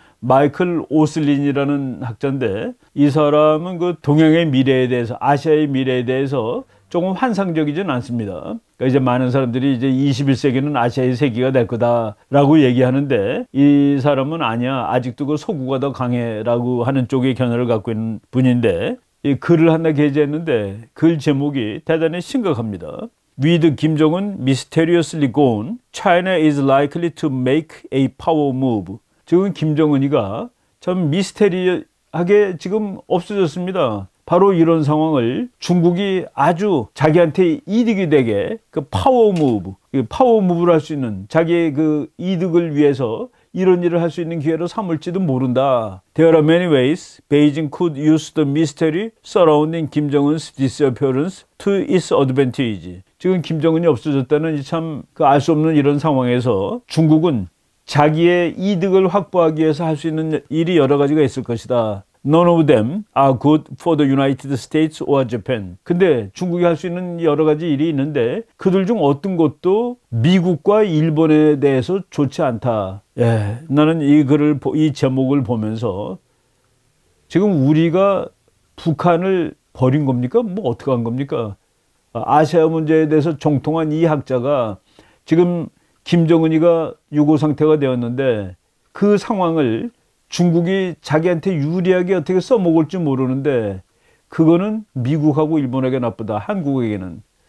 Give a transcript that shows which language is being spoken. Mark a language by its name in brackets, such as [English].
[Korean] 마이클 오슬린이라는 학자인데 이 사람은 그 동양의 미래에 대해서 아시아의 미래에 대해서 조금 환상적이진 않습니다. 그러니까 이제 많은 사람들이 이제 21세기는 아시아의 세기가 될 거다라고 얘기하는데 이 사람은 아니야. 아직도 그 서구가 더 강해라고 하는 쪽의 견해를 갖고 있는 분인데 이 글을 하나 게재했는데 글 제목이 대단히 심각합니다. [English] With Kim Jong-un mysteriously gone, China is likely to make a power move. [Korean] 지금 김정은이가 참 미스테리하게 지금 없어졌습니다. 바로 이런 상황을 중국이 아주 자기한테 이득이 되게 그 파워 무브를 할 수 있는 자기의 그 이득을 위해서 이런 일을 할 수 있는 기회로 삼을지도 모른다. [English] There are many ways Beijing could use the mystery surrounding Kim Jong-un's disappearance to its advantage. [Korean] 지금 김정은이 없어졌다는 참 알 수 없는 이런 상황에서 중국은 자기의 이득을 확보하기 위해서 할 수 있는 일이 여러 가지가 있을 것이다. [English] None of them are good for the United States or Japan. [Korean] 근데 중국이 할 수 있는 여러 가지 일이 있는데 그들 중 어떤 것도 미국과 일본에 대해서 좋지 않다. 나는 이 제목을 보면서 지금 우리가 북한을 버린 겁니까? 뭐 어떻게 한 겁니까? 아시아 문제에 대해서 정통한 이 학자가 지금 김정은이가 유고 상태가 되었는데 그 상황을 중국이 자기한테 유리하게 어떻게 써먹을지 모르는데 그거는 미국하고 일본에게 나쁘다. 한국에게는.